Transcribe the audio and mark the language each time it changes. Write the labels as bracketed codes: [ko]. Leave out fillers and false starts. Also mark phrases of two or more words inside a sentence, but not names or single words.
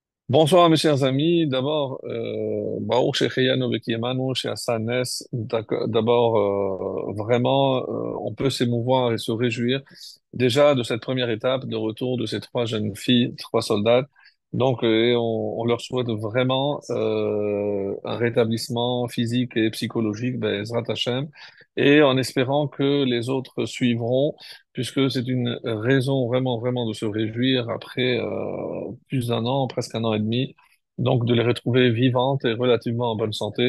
[fr] Bonsoir mes chers amis. D'abord, [he] ברוך שהחיינו וקיימנו שעשה נס. [fr] D'abord, vraiment, on peut s'émouvoir et se réjouir déjà de cette première étape de retour de ces trois jeunes filles, trois soldats. Donc, et on leur souhaite vraiment un rétablissement physique et psychologique, [he] בעזרת השם, [fr] et en espérant que les autres suivront, puisque c'est une raison vraiment, vraiment de se réjouir après plus d'un an, presque un an et demi, donc de les retrouver vivantes et relativement en bonne santé.